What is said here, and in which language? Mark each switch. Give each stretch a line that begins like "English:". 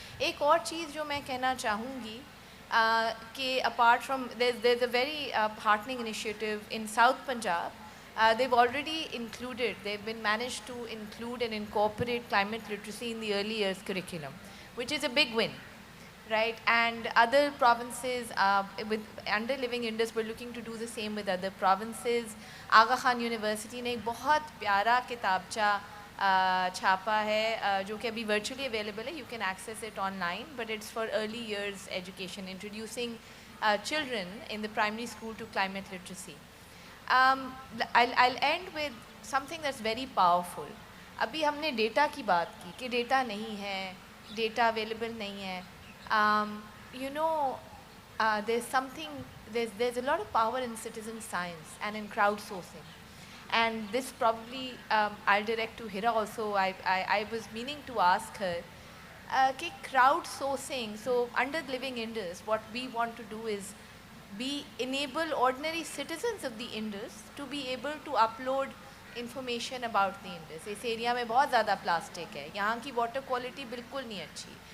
Hindi: एक और चीज़ जो मैं कहना चाहूँगी कि
English: apart from there's a very heartening initiative in South Punjab. They've already included, they've been managed to include and incorporate climate literacy in the early years curriculum, which is a big win, right? And other provinces under Living Indus, we're looking to do the same with other provinces.
Hindi: Aga Khan University ने एक बहुत प्यारा किताबचा छापा है जो कि अभी virtually available है.
English: You can access it online, but it's for early years education, introducing children in the primary school to climate literacy. I'll end with something that's very powerful.
Hindi: अभी हमने data की बात की कि data नहीं है, data available नहीं है.
English: You know, there's a lot of power in citizen science and in crowdsourcing. And this probably I'll direct to Hira also. I was meaning to ask her कि crowdsourcing. So under Living Indus, what we want to do is enable ordinary citizens of the Indus to be able to upload information about the Indus.
Hindi: इस area में बहुत ज़्यादा plastic है, यहाँ की water quality बिल्कुल नहीं अच्छी.